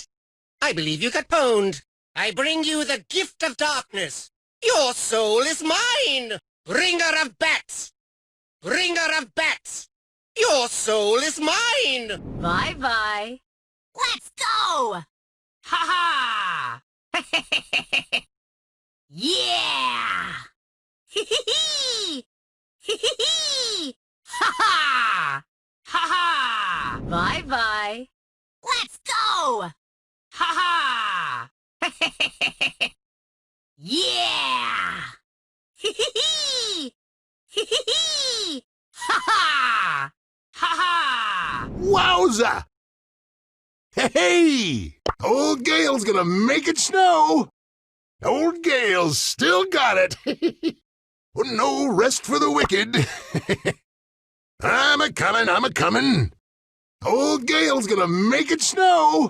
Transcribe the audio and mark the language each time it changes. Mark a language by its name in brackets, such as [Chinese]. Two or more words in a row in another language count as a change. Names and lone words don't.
[English] I believe you got pwned. I bring you the gift of darkness. Your soul is mine! Ringer of bats! Ringer of bats! Your soul is mine! Bye-bye. Let's go! Ha ha! Yeah! Hee-hee-hee! Hee-hee-hee! Ha ha! Ha ha! Bye-bye. Let's go! Ha ha! Yeah! Hee-hee-hee! Hee-hee-hee! Ha ha! Ha ha! Wowza! Hey! Old Gale's gonna make it snow! Old Gale's still got it! No rest for the wicked! I'm a-comin'! Old Gale's gonna make it snow!